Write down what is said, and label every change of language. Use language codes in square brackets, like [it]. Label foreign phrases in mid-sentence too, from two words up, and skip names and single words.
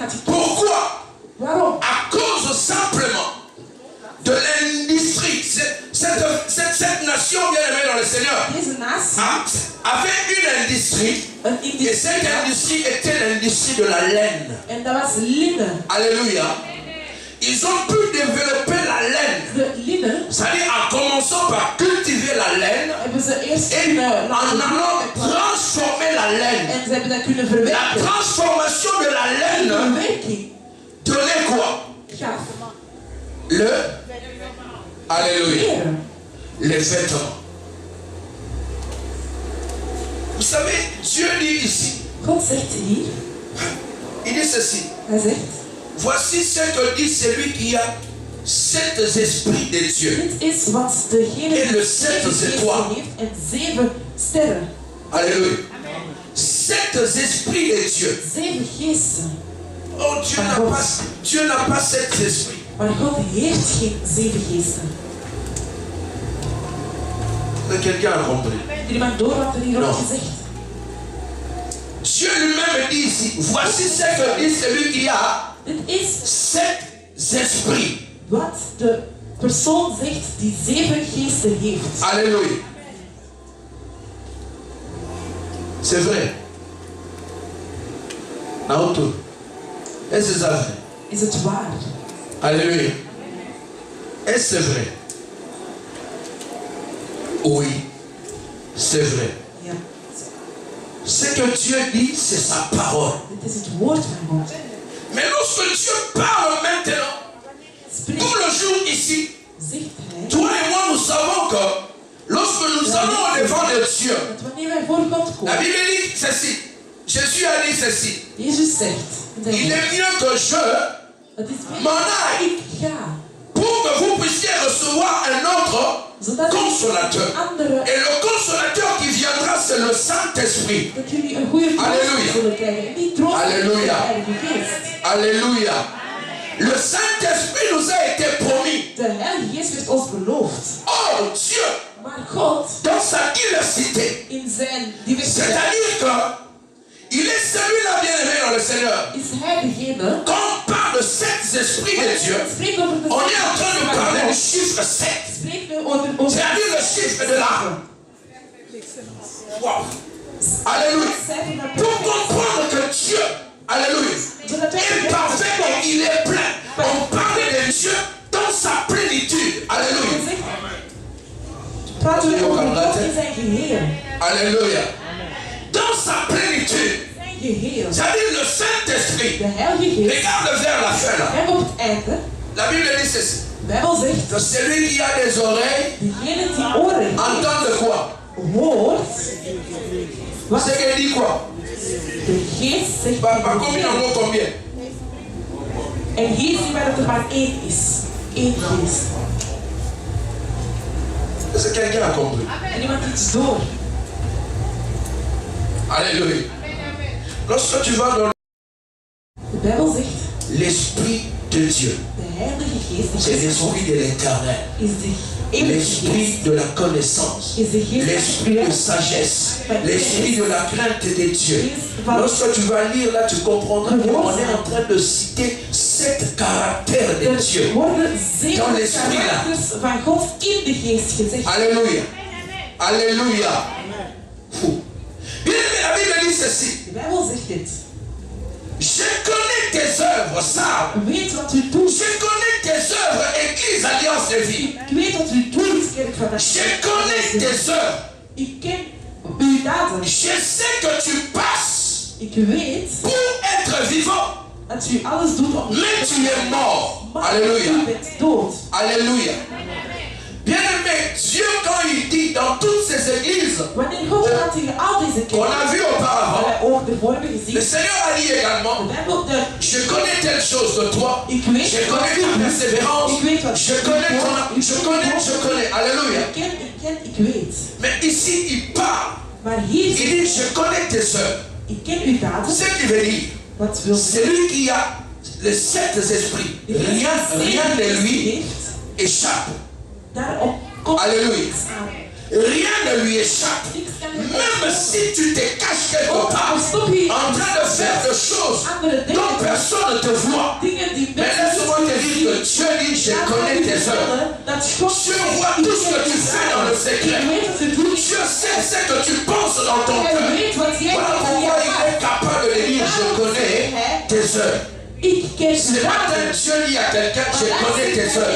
[fr] Pourquoi? À cause simplement de l'industrie. cette nation bien aimée dans le Seigneur [nl] Deze natie [fr] avait une industrie. Et cette industrie était l'industrie de la laine. [nl] en dat was linnen. [fr] Alléluia. Ils ont pu développer la laine. [nl] De linnen [fr] C'est-à-dire en commençant par cultiver la laine [nl] hebben ze eerst [fr] et en allant transformer la laine. [nl] en ze hebben dat kunnen [fr] La [nl] verwerken. [fr] transformation de la laine [nl] Verwerking [fr] donnait quoi? [nl] gaf [fr] Alléluia. [nl] kleren. [fr] Les vêtements. Vous savez, Dieu dit ici, [nl] God zegt hier, [fr] il dit ceci. [nl] hij zegt, [fr] Voici ce que dit celui qui a 7 esprits de Dieu. [nl] dit is wat degene En de die 7 geesten [fr] étoiles. [nl] heeft en 7 sterren. [fr] Alléluia. 7 esprits de Dieu. [nl] 7 geesten. [fr] Oh, Dieu n'a pas 7 esprits. [nl] Maar God heeft geen 7 geesten. [fr] Quelqu'un a compris. [nl] Heeft iemand door wat er hier wordt gezegd? [fr] Dieu lui-même dit ici, voici ce que dit celui qui a [nl] Dit is [fr] 7 esprits. [nl] wat de persoon zegt die 7 geesten heeft. [fr] Alléluia. C'est vrai. Auto. Est-ce que c'est vrai? [nl] Is het waar? [fr] Alléluia. Est-ce vrai? Oui, c'est vrai. [nl] Ja. [fr] Ce que Dieu dit, c'est sa parole. [nl] Dit is het woord van God. [fr] Mais lorsque Dieu parle maintenant, [nl] Spreekt, [fr] tout le jour ici, [nl] zegt hij, [fr] toi et moi, nous savons que lorsque nous allons au devant de Dieu, [nl] dat wanneer wij voor God [fr] la [nl] komen, [fr] Bible dit ceci. Jésus a dit ceci. [nl] Jezus zegt, in zijn [fr] Il [nl] woord, [fr] est mieux que je [nl] het is [fr] m'en [nl] beter [fr] aille [nl] ik ga, [fr] pour que vous puissiez recevoir un autre [nl] zodat [fr] consolateur. [nl] een andere, [fr] Et le consolateur qui viendra, c'est le Saint-Esprit. [nl] dat jullie een goede [fr] Alléluia. [nl] troost zullen krijgen. En die troost is de [fr] Alléluia. [nl] Heilige Geest. [fr] Alléluia. Le Saint-Esprit nous a été promis. [nl] De Heilige Geest werd ons beloofd. [fr] Oh Dieu, [nl] Maar God, [fr] dans sa diversité, [nl] in zijn diversiteit, [fr] c'est-à-dire que il est celui-là bien-aimé dans le Seigneur. [nl] is hij degene. [fr] Quand on parle de 7 esprits de Dieu, [nl] Spreek over de [fr] on est en train de parler du [nl] God. [fr] chiffre 7. [nl] Spreek nu over [fr] C'est-à-dire le chiffre de l'âme. [nl] Wow. Alléluia. [fr] Pour comprendre que Dieu, alléluia, est parfait et il est plein. On parle de Dieu dans sa plénitude. Alléluia. [nl] Praten we over God in zijn geheel. [fr] Alléluia. Dans sa plénitude. [nl] Zijn geheel. [fr] C'est-à-dire le Saint-Esprit. [nl] De Heilige Geest. [fr] Regarde vers la fin là. [nl] En op het einde, [fr] La Bible dit ceci. [nl] de Bijbel zegt, [fr] Que celui qui a des oreilles [nl] degene die oren heeft, [fr] entend de quoi? [nl] hoort, wat [fr] C'est qu'elle dit quoi? [nl] de geest zegt. [fr] Par combien en gros combien? [nl] En hier zien wij dat er maar één is. Eén geest. [fr] Est-ce que quelqu'un a compris? [nl] En iemand iets door. [fr] Alléluia. Lorsque tu vas dans [nl] De Bijbel zegt, [fr] l'Esprit de Dieu, [nl] de Heilige Geest, de [fr] c'est [nl] Geest van God, [fr] l'Esprit de l'Éternel, [nl] is de eeuwige [fr] l'Esprit [nl] geest. [fr] de la connaissance, [nl] Is de geest [fr] l'Esprit de sagesse, l'Esprit de la crainte de Dieu. Lorsque tu vas lire là, tu comprendras qu'on est en train de citer 7 caractères de Dieu. [nl] Er worden [fr] Dans 7 l'esprit là. [nl] karakters van God in de geest gezegd. [fr] Alléluia. Alléluia. Fou. Bien aimé, la Bible dit ceci. [nl] De Bijbel zegt dit. [fr] Je connais tes œuvres, ça. [nl] Weet wat u doet. [fr] Je connais tes œuvres, Église Alliance de Vie. [nl] Ik weet wat u doet, kerk van de [fr] Je connais tes œuvres. [nl] Ik ken uw daden. [fr] Je sais que tu passes [nl] Ik weet [fr] pour être vivant, [nl] dat u alles doet om [fr] mais tu es mort. [nl] maar [fr] Alléluia. [nl] u bent dood. [fr] Alléluia. Bien aimé, Dieu quand il dit dans toutes ces églises [nl] Wanneer God gaat tegen al deze [fr] qu'on [nl] kerken, [fr] a vu auparavant, [nl] waar wij ook de vorige [fr] le [nl] gezien, [fr] Seigneur a dit [nl] de [fr] également, [nl] Bijbel, [fr] je connais telle chose de toi, [nl] ik weet [fr] je connais ta persévérance, [nl] ik weet wat [fr] je connais ton, je connais, alléluia. [nl] ik weet. [fr] Mais ici il parle, [nl] Maar hier [fr] il dit [nl] zegt, [fr] je connais tes œuvres. [nl] ik ken uw daden. [fr] Ce qui veut dire, [nl] Wat wil zeggen? [fr] celui qui a les 7 esprits, rien de lui [nl] heeft, [fr] échappe. [nl] daarop komt [fr] Alléluia. [nl] niks aan. [fr] Rien ne lui échappe. Même si tu te caches quelque part en train de faire des choses [nl] Andere [fr] dont [nl] dingen, [fr] personne ne te voit. [nl] dingen die [fr] Mais laisse-moi te dire que Dieu dit, je connais tes œuvres. Dieu voit tout ce que tu fais dans le secret. Dieu sait ce que tu penses dans ton cœur. Voilà pourquoi il est capable de dire, je connais tes œuvres. Ce matin, Dieu dit à quelqu'un, je connais tes œuvres.